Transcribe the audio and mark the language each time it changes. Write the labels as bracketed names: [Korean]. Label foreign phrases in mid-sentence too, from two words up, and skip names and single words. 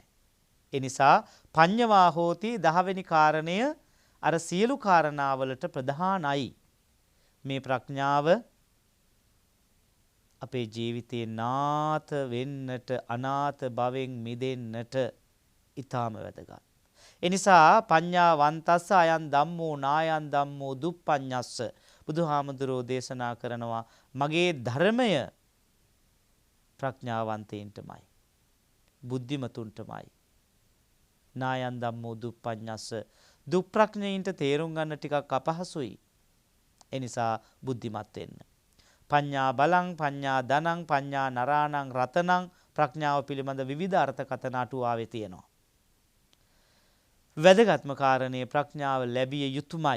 [Sinhala] ඒ නිසා [Pali] පඤ්ඤවා හෝති [Sinhala] 10 වෙනි කාරණය අර සියලු කාරණාවලට ප්‍රධානයි. මේ ප්‍රඥාව අපේ ජීවිතේ නාත වෙන්නට අනාත භවෙන් මිදෙන්නට ඊටාම වැදගත්. ඒ නිසා [Pali] පඤ්ඤාවන්තස්ස අයන් ධම්මෝ නායන් ධම්මෝ දුප්පඤ්ඤස්ස [Sinhala] බුදුහාමුදුරෝ දේශනා කරනවා මගේ ධර්මය ප්‍රඥාවන්තයින්ටමයි බුද්ධිමතුන්ටමයි. [Pali] නායන් ධම්මෝ දුප්පඤ්ඤස්ස [Sinhala] දුප්ප්‍රඥයින්ට තේරුම් ගන්න ටිකක් අපහසුයි. ඒ නිසා බුද්ධිමත් වෙන්න. [Pali] පඤ්ඤා බලං පඤ්ඤා ධනං පඤ්ඤා නරාණං රතනං [Sinhala] ප්‍රඥාව පිළිබඳ විවිධ අර්ථකථන අටුවාවේ තියෙනවා. වැදගත්ම කාරණේ ප්‍රඥාව ලැබිය යුතුමයි.